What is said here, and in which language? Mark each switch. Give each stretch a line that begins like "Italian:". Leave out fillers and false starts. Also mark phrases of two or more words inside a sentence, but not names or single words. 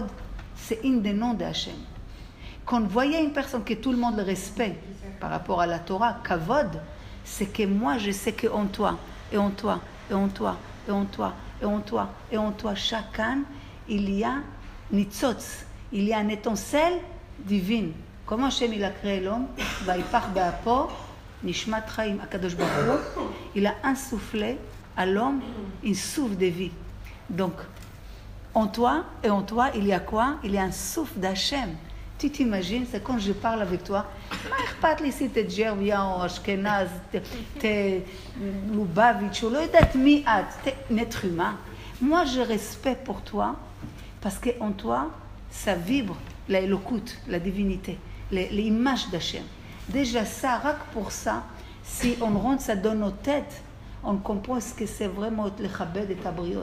French: C'est un des noms de Hachem. Quand vous voyez une personne que tout le monde le respecte par rapport à la Torah, kavod, c'est que moi, je sais qu'en toi, et en toi, et en toi, et en toi, et en toi, et en toi, chacun, il y a nitzotz, il y a une étincelle divine. Comment Hachem il a créé l'homme?
Hebrew: ויפח באפיו, נשמת חיים הקדוש ברוך הוא.
French: Il a insufflé à l'homme une souffle de vie. Donc, en toi et en toi, il y a quoi? Il y a un souffle d'Hachem. Tu t'imagines, c'est quand je parle avec toi,
Hebrew: מה אכפת לי
French: si t'es
Hebrew: ג'רביה או אשכנז, t'es לובביץ' ou לא יודעת מי את,
French: t'es un être humain. Moi, je respecte pour toi, parce qu'en toi, ça vibre la Elokut, la divinité, l'image d'Hachem. Déjà ça, rien que pour ça, si on rentre ça dans nos têtes, on comprend ce que c'est vraiment le
Hebrew: לכבד את הבריות.